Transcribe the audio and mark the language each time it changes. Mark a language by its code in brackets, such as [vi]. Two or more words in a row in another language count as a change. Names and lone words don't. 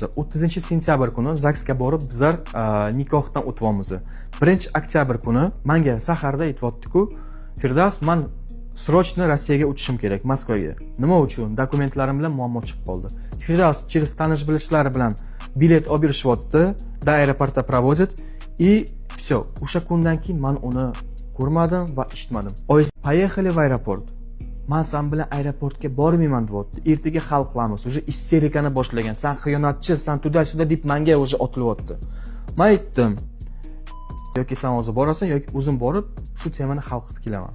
[uz] 30-sentyabr kuni ZAGSga borib bizlar nikohdan o'tyapmiz. 1-oktyabr kuni menga saharda aytibdi-ku, Firdavs, men srochno Rossiyaga uchishim kerak, Moskvaga. Nima uchun? Dokumentlarim bilan muammo chiqib qoldi. Firdavs через tanish bilishlari bilan bilet olib berishyapti, до aeroportda [ru] проводит и все. [uz] O'sha kundan keyin men uni ko'rmadim va eshitmadim. Oyisi, [ru] "Поехали в aeroport." [uz] Men sen bilan aeroportga bormayman deyapti. Ertaga hal qilamiz. Уже isterikani boshlagan. Sen xiyonatchi, sen tuda-suda deb menga уже otilyapti. Men aytdim, yoki sen hozir borasan yoki o'zim borib shu temani hal qilib kelaman.